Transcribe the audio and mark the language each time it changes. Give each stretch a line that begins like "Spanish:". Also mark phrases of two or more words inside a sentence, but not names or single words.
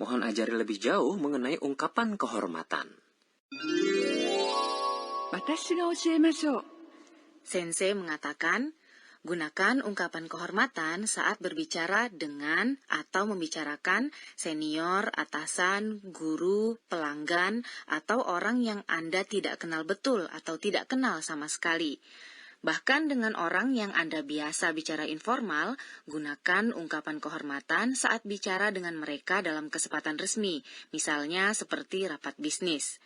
Indonesian: Mohon ajari lebih jauh mengenai ungkapan kehormatan.
Japanese: 私が教えましょう。
Indonesian: Sensei mengatakan, gunakan ungkapan kehormatan saat berbicara dengan atau membicarakan senior, atasan, guru, pelanggan, atau orang yang Anda tidak kenal betul atau tidak kenal sama sekali. Bahkan dengan orang yang Anda biasa bicara informal, gunakan ungkapan kehormatan saat bicara dengan mereka dalam kesempatan resmi, misalnya seperti rapat bisnis.